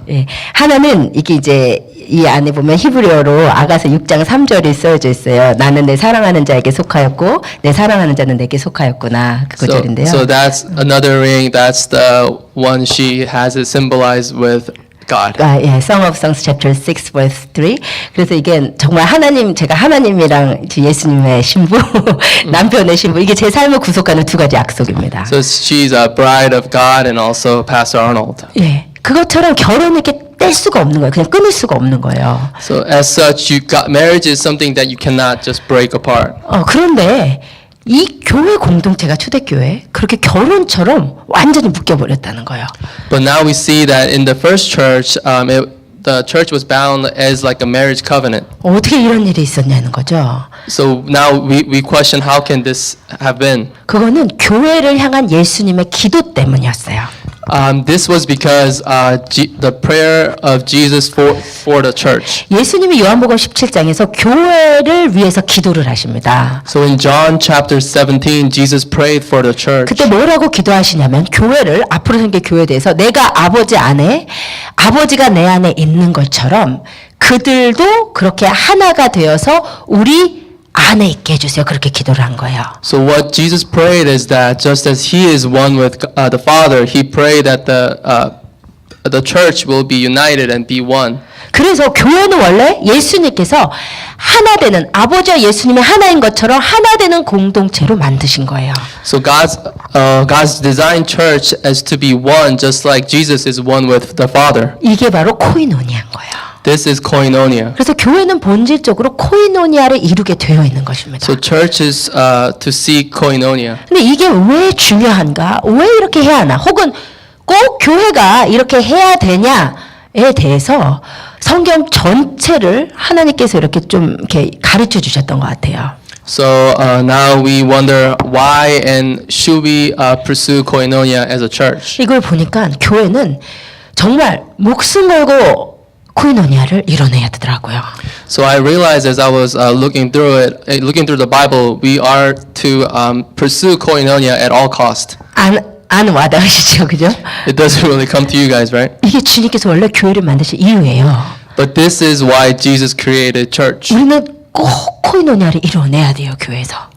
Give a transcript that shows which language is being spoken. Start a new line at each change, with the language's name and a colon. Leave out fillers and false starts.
Korean: 예, 하나는 이게 이제 이 안에 보면 히브리어로 아가서 6장 3절이 써져 있어요. 나는 내 사랑하는 자에게 속하였고 내 사랑하는 자는 내게 속하였구나. 그 구절인데요.
English: So that's another ring. That's the one she has it symbolized with God. 아, 예, Song of Songs chapter 6 verse 3.
Korean: 그래서 이게 정말 제가 하나님이랑 예수님의 신부, 남편의 신부, 이게 제 삶을 구속하는 두 가지 약속입니다.
English: So she's a bride of God and also Pastor Arnold.
Korean: 예, 그것처럼 결혼을 이렇게 뗄 수가 없는 거예요. 그냥 끊을 수가 없는 거예요.
English: So as such, marriage is something that you cannot just break apart.
Korean: 그런데 이 교회 공동체가 초대교회 그렇게 결혼처럼 완전히 묶여버렸다는 거예요.
English: But now we see that in the first church, the church was bound as like a marriage covenant.
Korean: 어떻게 이런 일이 있었냐는 거죠.
English: So now we question how can this have been?
Korean: 그거는 교회를 향한 예수님의 기도 때문이었어요.
English: This was because the prayer of Jesus for the church.
Korean: 예수님이 요한복음 17장에서 교회를 위해서 기도를 하십니다.
English: So in John chapter 17, Jesus prayed for the church.
Korean: 그때 뭐라고 기도하시냐면 교회를 앞으로 생길 교회에 대해서 내가 아버지 안에 아버지가 내 안에 있는 것처럼 그들도 그렇게 하나가 되어서 우리 안에 있게 해주세요. 그렇게 기도를 한 거예요.
English: So what Jesus prayed is that just as He is one with the Father, He prayed that the church will be united and be one.
Korean: 그래서 교회는 원래 예수님께서 하나 되는 아버지와 예수님이 하나인 것처럼 하나 되는 공동체로 만드신 거예요.
English: So God's designed church as to be one, just like Jesus is one with the Father.
Korean: 이게 바로 코이노니아인 거예요.
English: This is koinonia.
Korean: 그래서 교회는 본질적으로 코이노니아를 이루게 되어 있는 것입니다.
English: So church is to seek koinonia.
Korean: 근데 이게 왜 중요한가? 왜 이렇게 해야 하나? 혹은 꼭 교회가 이렇게 해야 되냐에 대해서 성경 전체를 하나님께서 이렇게 좀 이렇게 가르쳐 주셨던 것 같아요.
English: So now we wonder why and should we pursue koinonia as a church?
Korean: 이걸 보니까 교회는 정말 목숨 걸고 코이노니아를 이뤄내야 되더라고요.
English: So I realized as I was looking through the Bible, we are to pursue koinonia at all cost.
Korean: 안 와닿으시죠, 그죠?
English: It doesn't really come to you guys, right?
Korean: 이게 주님께서 원래 교회를 만드신 이유예요.
English: But this is why Jesus created church.
Korean: 우리는 꼭 코이노니아를 이뤄내야 돼요, 교회에서.